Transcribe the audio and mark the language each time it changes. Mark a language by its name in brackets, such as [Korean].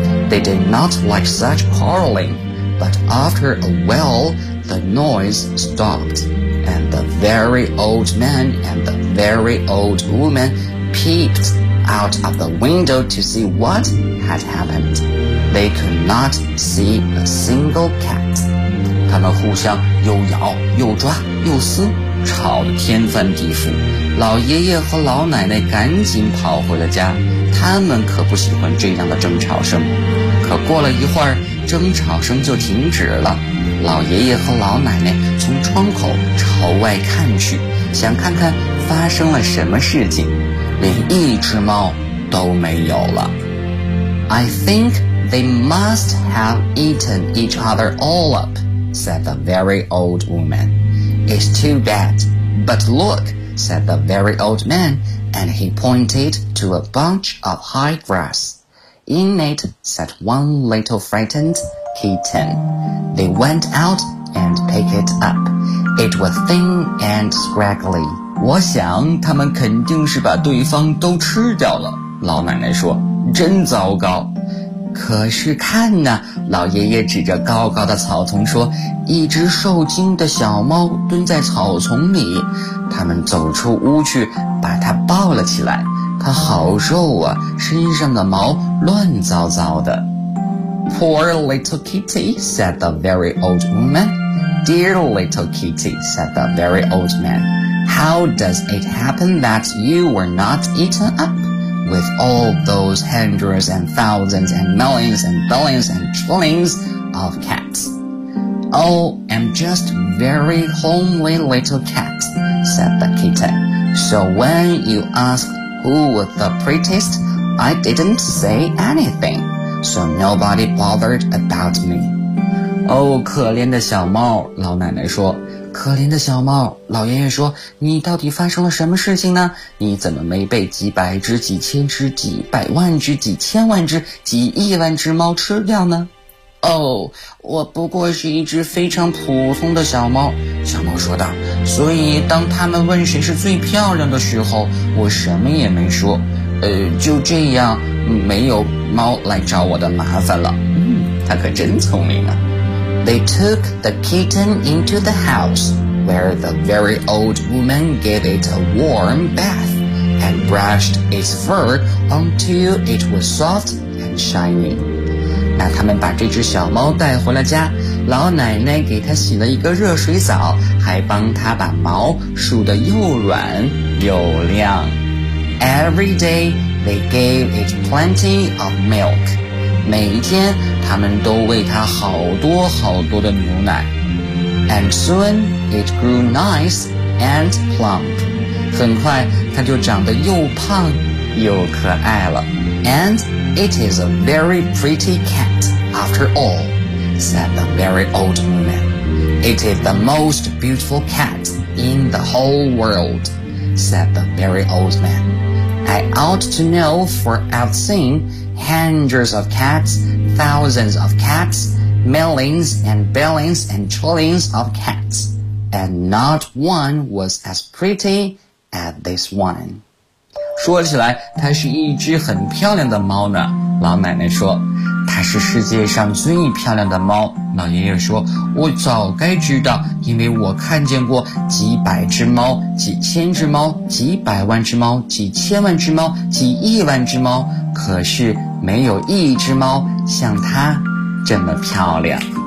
[English] They did not like such quarreling, but after a while the noise stopped, and the very old man and the very old woman peeped out of the window to see what had happened. They could not see a single cat. [Chinese] 他们互相又咬又抓又撕，吵得天翻地覆。老爷爷和老奶奶赶紧跑回了家，他们可不喜欢这样的争吵声。可过了一会儿，争吵声就停止了。老爷爷和老奶奶从窗口朝外看去，想看看发生了什么事情，连一只猫都没有了。 [English] I think they must have eaten each other all up, said the very old woman. It's too bad, but look, said the very old man, and he pointed to a bunch of high grass. In it sat one little frightened kitten. They went out and picked it up. It was thin and scraggly. [Chinese] 我想他们肯定是把对方都吃掉了，老奶奶说，真糟糕。可是看呢，老爷爷指着高高的草丛说，一只受惊的小猫蹲在草丛里。他们走出屋去，把它抱了起来。它好瘦啊，身上的毛乱糟糟的。 [English] Poor little kitty, said the very old woman. Dear little kitty, said the very old man. How does it happen that you were not eaten up? With all those hundreds and thousands and millions and billions and trillions of cats. Oh, I'm just very homely little cat, said the kitten. So when you asked who was the prettiest, I didn't say anything. So nobody bothered about me. [Chinese] Oh, 可怜的小猫，老奶奶说。可怜的小猫，老爷爷说，你到底发生了什么事情呢？你怎么没被几百只、几千只、几百万只、几千万只、几亿万只猫吃掉呢？哦，我不过是一只非常普通的小猫，小猫说道。所以当他们问谁是最漂亮的时候，我什么也没说。就这样，没有猫来找我的麻烦了。它可真聪明啊。 [English] They took the kitten into the house, where the very old woman gave it a warm bath and brushed its fur until it was soft and shiny. [Chinese] 那他们把这只小猫带回了家，老奶奶给它洗了一个热水澡，还帮它把毛梳得又软又亮。 [English] Every day, they gave it plenty of milk. [Chinese] 每一天他们都喂它好多好多的牛奶。 [English] And soon it grew nice and plump. [Chinese] 很快它就长得又胖又可爱了。 [English] And it is a very pretty cat after all, said the very old woman. It is the most beautiful cat in the whole world, said the very old man. I ought to know, for I've seenHundreds of cats, thousands of cats, millions and billions and trillions of cats, and not one was as pretty as this one. [Chinese] 说起来，它是一只很漂亮的猫呢。老奶奶说，它是世界上最漂亮的猫。老爷爷说，我早该知道，因为我看见过几百只猫，几千只猫，几百万只猫，几千万只猫，几亿万只猫，可是没有一只猫像它这么漂亮。